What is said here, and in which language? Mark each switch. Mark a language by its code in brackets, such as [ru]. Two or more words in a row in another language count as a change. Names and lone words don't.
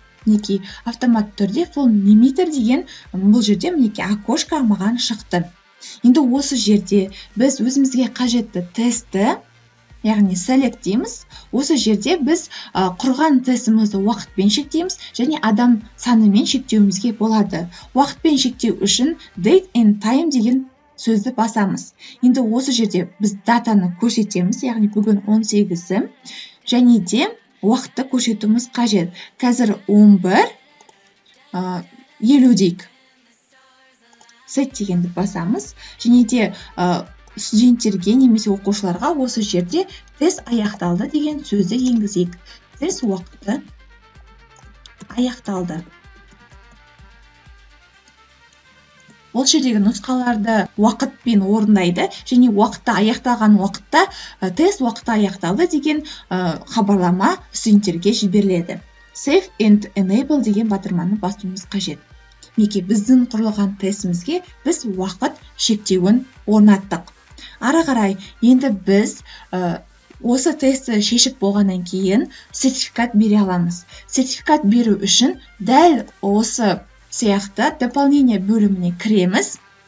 [kk] Мінекей автомат түрде [en] form limiter [kk] деген бұл жерде мінекей окошко маған шықты. Енді осы жерде біз өзімізге қажетті тестті, яғни select дейміз. Осы жерде біз құрған тестімізді уақытпен шектейміз және адам санымен шектеуімізге болады. Уақытпен шектеу үшін [en] date and time [kk] деген сөзді басамыз. Енді осы жерде біз датаны көрсетеміз, яғни бүгін 18-і, және де уақытты көрсетуіміз қажет. Қазір 11:50 дейік. Set дегенді басамыз, және де студенттерге немесе оқушыларға осы жерде тест аяқталды деген сөзді енгізейік. Тест уақыты аяқталды. Ол жердегі нұсқаларды уақытпен орындайды, және уақытта аяқталған уақытта тест уақыты аяқталды деген хабарлама студенттерге жіберіледі. [en] Save and enable [kk] деген батырманы басуымыз қажет. Неге біздің құрылған тестімізге біз уақыт шектеуін орнаттық. Ары қарай енді біз осы тестті шешіп болғаннан кейін сертификат бере аламыз. Сертификат беру үшін дәл осы сияқты дополнение бөліміне кіреміз.